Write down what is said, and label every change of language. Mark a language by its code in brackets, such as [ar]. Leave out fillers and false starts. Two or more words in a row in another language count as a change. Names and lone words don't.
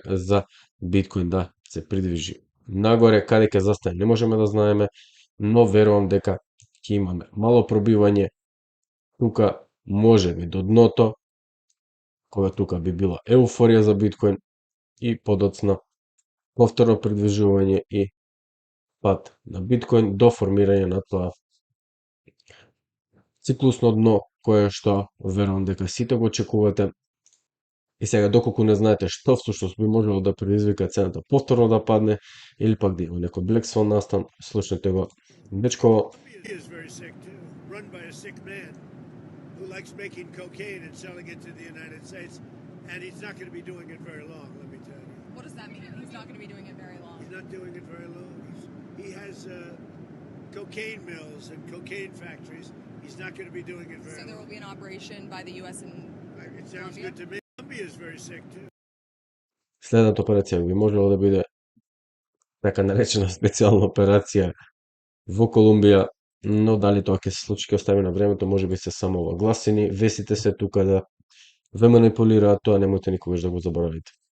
[mk] за биткоин да се придвижи нагоре, каде ќе застане не можеме да знаеме, но верувам дека ќе имаме мало пробивање тука, можеби до дното, кога тука би била еуфорија за биткоин и подоцна повторно придвижување и пат на биткоин до формирање на тоа циклусно дно кое што верувам дека сите го очекувате. И сега доколку не знаете што всушност би можело да предизвика цената повторно да падне или пак да има некој Black Swan настан, слушнете го дечково. [en] Who likes making cocaine and selling it to the United States, and he's not going to be doing it very long, let me tell you. What does that mean? He's not going to be doing it very long. He's not doing it very long. He has cocaine mills and cocaine factories. He's not going to be doing it very long. So there will be an operation by the U.S. and It sounds Colombia? good to me. Colombia is very sick too. [mk] Следната операција би можело да биде така наречена специјална операција во Колумбија, но дали тоа ќе се случи, ќе остави на времето, можеби се само огласени, весите се тука да ве манипулираат, тоа немојте никогаш да го заборавите.